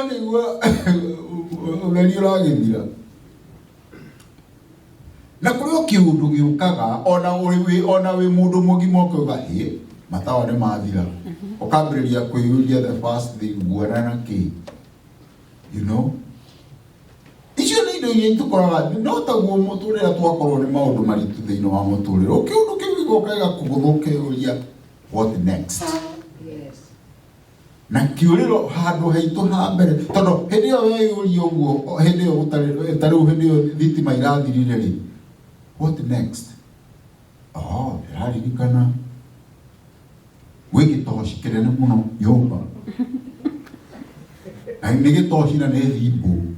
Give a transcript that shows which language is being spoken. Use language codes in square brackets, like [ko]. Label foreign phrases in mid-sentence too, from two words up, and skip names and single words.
[ki] ũgethira na kũrĩ o kĩũndũ gĩũkaga ona wĩ mũndũ mũgima ũkauga hĩ matawa nĩ mathira ũkambĩrĩria kwĩyũria [en] the first thing [ki] guona na kĩ [en] you know [ki] icio nĩ indo iria tũkoraga no taguo mũtũrĩre twakorwo nĩ maũndũ maritũ thĩinĩ wa mũtũrĩre kĩũndũ kĩu gĩgoka gĩgakũgũthũkĩria [en] what next [ki] na kĩũrĩro handũ haitũ ha mbere tondũ hĩndĩ ĩyo weyũria ũguo hĩndĩ ĩyo tarĩu hĩndĩ ĩyo thitima irathirire rĩ [en] what next [ki] ndĩraririkana gwĩ gĩtoci kĩnene mũno nyũmba na nĩ gĩtoci na nĩ thimbũ